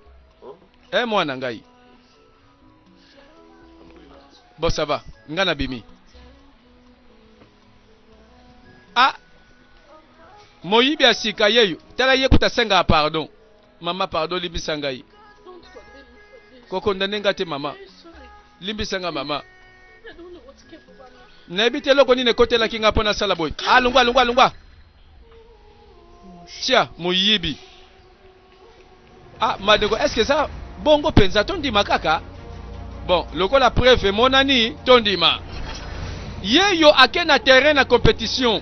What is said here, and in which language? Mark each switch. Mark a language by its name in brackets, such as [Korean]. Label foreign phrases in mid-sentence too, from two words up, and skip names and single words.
[Lingala] Mwana ngai. [French] Bon ça va. [Lingala] Ngana bimi. Moyibi asika yeyo. Tala ye kutasenga pardon. Mama pardon limbisa ngai. [English] Don't forgive me for this. [Lingala] Koko ndanenga te mama. [English] I'm sorry. [Lingala] Limbisa mama. [English] I don't know what came over me. [Lingala] Nayebi te eloko nini ekotela kinga mpona sala boy. Lungwa. Tia moyibi. Madego, [French] est-ce que ça [Lingala] bongo penza tondima kaka? Bon, lokola preuve monani tondima. Yeyo ake na terrain na compétition.